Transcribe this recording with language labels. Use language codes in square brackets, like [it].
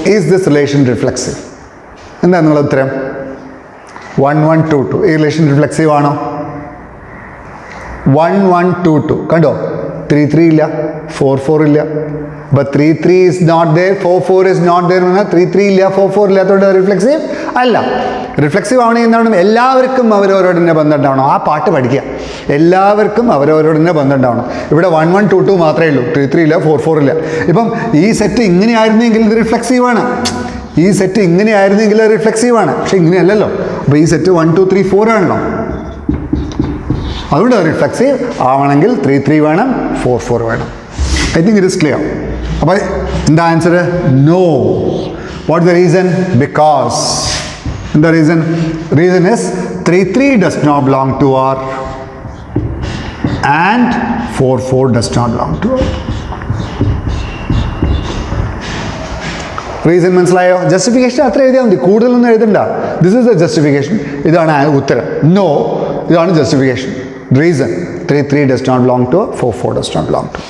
[en] Is this relation reflexive? [ml] എന്താണ് നിങ്ങളുടെ ഉത്തരം? 1, 1, 2, 2. ഈ റിലേഷൻ റിഫ്ലെക്സീവ് ആണോ? 1, 1, 2, 2. കണ്ടോ? 3, 3 ഇല്ല, 4, 4 ഇല്ല. [en] അപ്പോൾ 3, 3 is not there, 4, 4 is not there. [ml] 3, 3 ഇല്ല, 4, 4 ഇല്ലാത്തതുകൊണ്ട് റിഫ്ലെക്സീവ് അല്ല. റിഫ്ലെക്സീവ് ആവണമെങ്കിൽ എന്താണ്? എല്ലാവർക്കും അവരവരോട് തന്നെ ബന്ധം ഉണ്ടാവണം. ആ പാട്ട് പഠിക്കുക. എല്ലാവർക്കും അവരവരോട് തന്നെ ബന്ധം ഉണ്ടാവണം. ഇവിടെ 1, 1, 2, 2 മാത്രമേ ഉള്ളൂ. 3, 3 ഇല്ല, 4, 4 ഇല്ല. ഇപ്പം ഈ സെറ്റ് ഇങ്ങനെയായിരുന്നെങ്കിൽ ഇത് റിഫ്ലെക്സീവാണ്. ഈ സെറ്റ് ഇങ്ങനെയായിരുന്നെങ്കിൽ അത് റിഫ്ലെക്സീവാണ്. പക്ഷെ ഇങ്ങനെയല്ലല്ലോ. അപ്പോൾ ഈ സെറ്റ് 1, 2, 3, 4 ആണല്ലോ. അതുകൊണ്ട് റിഫ്ലെക്സീവ് ആവണമെങ്കിൽ 3, 3 വേണം, 4, 4 വേണം. [en] I think it is clear. [ml] അപ്പോൾ എന്താ answer? [en] No. What the reason? Because the reason is 3, 3 does not belong to R and 4, 4 does not belong to R. [ml] Reason മനസ്സിലായോ? ജസ്റ്റിഫിക്കേഷൻ അത്ര എഴുതിയാൽ മതി, കൂടുതലൊന്നും എഴുതണ്ട. [en] This is the justification. [ml] ഇതാണ് ഉത്തരം. No, ഇതാണ് justification. [en] Reason 3, 3 does not belong to R, 4, 4 does not belong to.